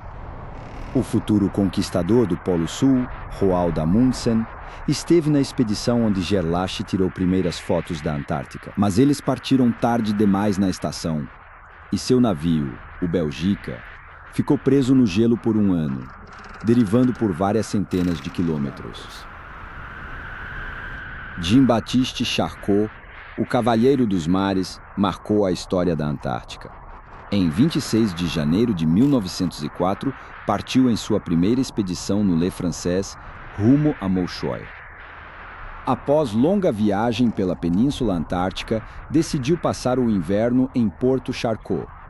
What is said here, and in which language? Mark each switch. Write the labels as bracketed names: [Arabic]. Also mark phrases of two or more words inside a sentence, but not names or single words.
[Portuguese] O futuro conquistador do Polo Sul, Roald Amundsen, esteve na expedição onde Gerlache tirou primeiras fotos da Antártica. Mas eles partiram tarde demais na estação, e seu navio, o Belgica, ficou preso no gelo por um ano, derivando por várias centenas de quilômetros. Jean-Baptiste Charcot, o Cavalheiro dos Mares, marcou a história da Antártica. Em 26 de janeiro de 1904, partiu em sua primeira expedição no Le Français, rumo a Mouchoy. Após longa viagem pela Península Antártica, decidiu passar o inverno em Porto Charcot.